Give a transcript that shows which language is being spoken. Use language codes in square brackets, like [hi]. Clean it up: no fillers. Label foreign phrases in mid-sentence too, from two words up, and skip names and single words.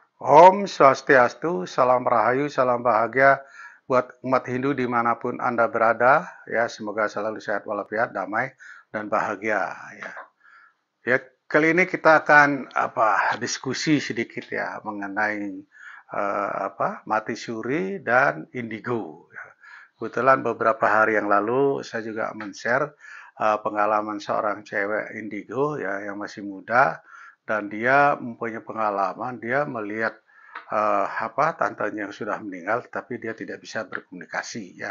[id] Om Swastiastu, salam rahayu, salam bahagia buat umat Hindu dimanapun Anda berada. Ya, semoga selalu sehat walafiat, damai, dan bahagia. Ya, ya kali ini kita akan diskusi sedikit ya mengenai mati suri dan indigo. Ya. Kebetulan beberapa hari yang lalu saya juga men-share pengalaman seorang cewek indigo ya yang masih muda dan dia mempunyai pengalaman dia melihat tantenya yang sudah meninggal tapi dia tidak bisa berkomunikasi ya.